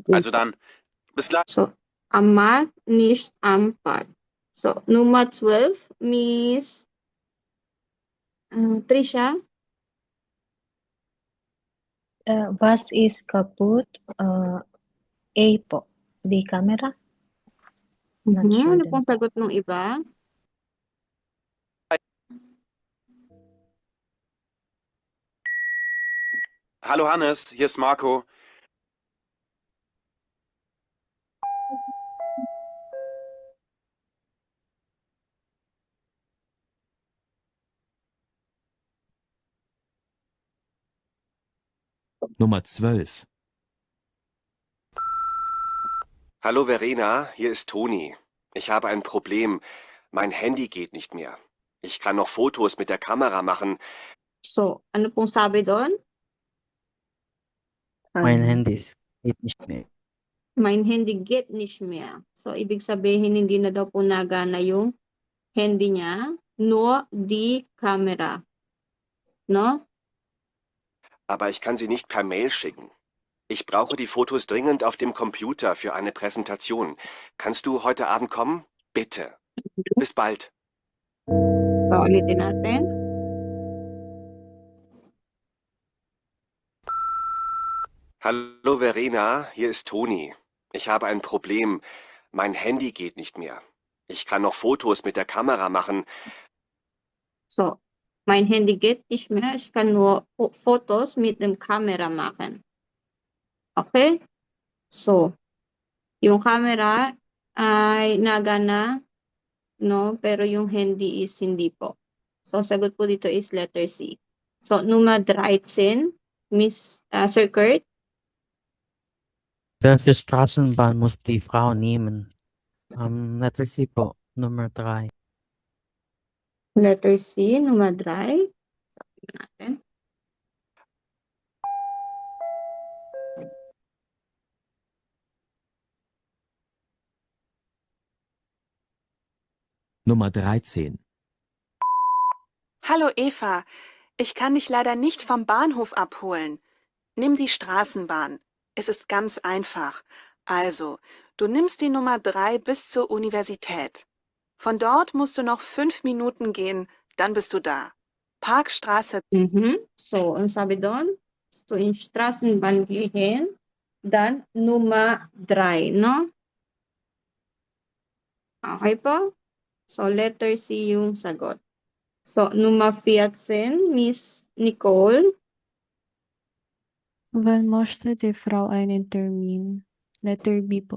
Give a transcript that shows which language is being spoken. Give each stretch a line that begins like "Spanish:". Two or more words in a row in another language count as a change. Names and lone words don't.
German: Also dann, bis gleich. So, am Markt, nicht am Park. So, Nummer 12, Miss Trisha. Was ist kaputt?
Filipino: A po. Di camera?
English: Not sure
Filipino: Ano din pong po. sagot ng iba?
German: Hallo Hannes, hier ist Marco. Nummer 12. Hallo Verena, hier ist Toni. Ich habe ein Problem. Mein Handy geht nicht mehr. Ich kann noch Fotos mit der Kamera machen.
Filipino: So, ano pong sabi doon?
German: Mein Handy geht nicht mehr. Mein Handy geht nicht mehr.
Filipino: So, ibig sabihin, hindi na daw po nagana yung handy niya,
German: nur die Kamera.
Filipino: No?
German: Aber ich kann sie nicht per Mail schicken. Ich brauche die Fotos dringend auf dem Computer für eine Präsentation. Kannst du heute Abend kommen? Bitte. Bis bald.
Filipino: So, ulitin natin.
German: Hallo Verena, hier ist Toni. Ich habe ein Problem. Mein Handy geht nicht mehr. Ich kann noch Fotos mit der Kamera machen. So, mein Handy geht nicht mehr. Ich kann nur Fotos mit dem Kamera machen.
Filipino: Okay? So, yung camera ay nagana, no? Pero yung handy is hindi po. So, sagot po dito is letter C. So,
German: Nummer 13, Miss Sir Kurt. Welche Straßenbahn muss die Frau nehmen?
Filipino: Letter C po, Nummer 3. Letter C, Nummer 3. Sabi natin.
German: Nummer 13. Hallo Eva, ich kann dich leider nicht vom Bahnhof abholen. Nimm die Straßenbahn. Es ist ganz einfach. Also, du nimmst die Nummer 3 bis zur Universität. Von dort musst du noch 5 Minuten gehen, dann bist du da. Parkstraße.
Filipino: So, ano sabi doon?
German: du in Straßenbahn gehen? Dann Nummer 3,
Filipino: no? Okay po? So, letter C yung sagot.
German: So, Nummer 14, Miss Nicole. Wann möchte die Frau einen Termin?
Filipino: Letter B po.